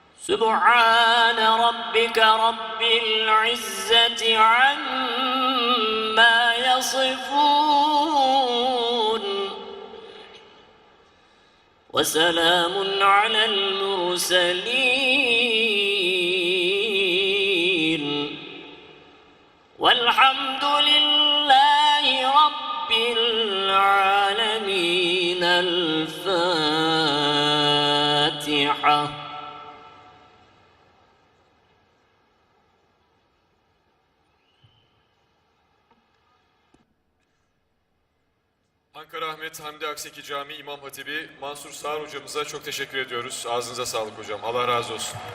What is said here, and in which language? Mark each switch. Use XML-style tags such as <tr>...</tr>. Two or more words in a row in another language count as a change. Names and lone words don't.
<ar>سبحان ربك رب العزة عما يصفون وسلام على المرسلين والحمد لله رب العالمين. الفاتحة.</ar> <tr>Ankara Ahmet Hamdi Akseki Camii İmam Hatibi Mansur Sağır hocamıza çok teşekkür ediyoruz. Ağzınıza sağlık hocam. Allah razı olsun.</tr>